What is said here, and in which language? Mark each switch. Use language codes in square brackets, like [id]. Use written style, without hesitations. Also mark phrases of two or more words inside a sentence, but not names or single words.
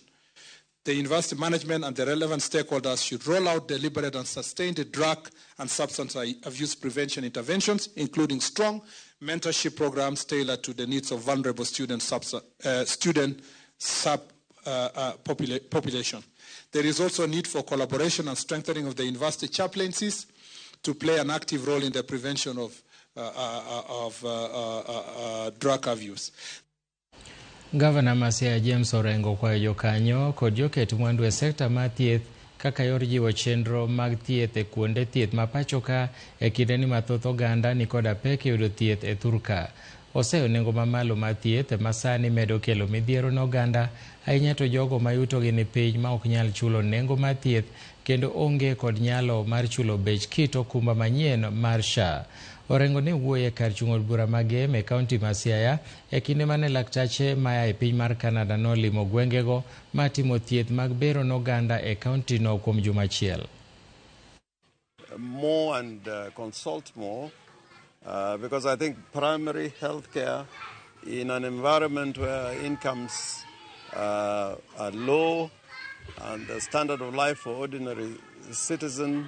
[en] The university management and the relevant stakeholders should roll out deliberate and sustained drug and substance abuse prevention interventions, including strong mentorship programs tailored to the needs of vulnerable population. There is also a need for collaboration and strengthening of the university chaplaincies to play an active role in the prevention of drug abuse. [luo] Gavana Masia James Orengo kwayo jokanyo kod joket mwandu e sekta mar thieth kaka yor jiwo chenro mag thieth e kuonde thieth ma pacho ka e kinde ni mathoth oganda ni koda pek yudo thieth e thurka. Oseyo nengo mamalo mar thieth ma sani medo kelo midhiero ne oganda, ahinya to jogo ma yutogi ni piny ma ok nyal chulo nengo mar thieth kendo onge kod nyalo mar chulo bech kit okumba manyien mar SHA. Orengo ne wuoye kar chung od bura magem e kaunti ma Siaya e kinde mane laktache maya e piny mar Canada nolimo gwengego matimo thieth mag bero n'oganda e kaunti no kuom juma achiel. [en] More and consult more because I think primary health care in an environment where incomes are low and the standard of life for ordinary citizens.